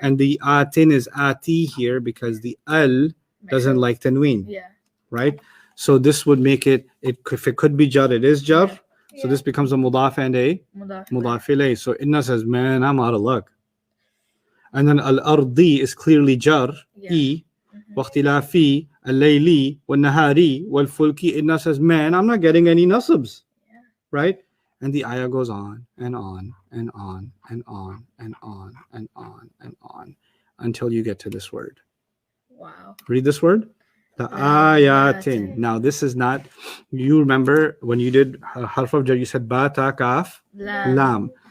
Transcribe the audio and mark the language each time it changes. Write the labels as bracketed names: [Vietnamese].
[English] And the atin is ati here because the al doesn't like tanween, Yeah. right? So this would make it, if it could be jar, it is jar. Yeah. So this becomes a mudaf and a Mudaf. mudaf ilayh. So Inna says, man, I'm out of luck. And then al-ardi is clearly jar, Yeah. e. Mhm. [Arabic] واختلافي الليلي والنهاري والفلكي. [English] Inna says, man, I'm not getting any nasabs. Yeah. Right? And the ayah goes on and on and on and on and on and on and on until you get to this word. Wow. Read this word. The ayatin. Now this is not, you remember when you did harf of jar, you said ba, ta, kaf, lam.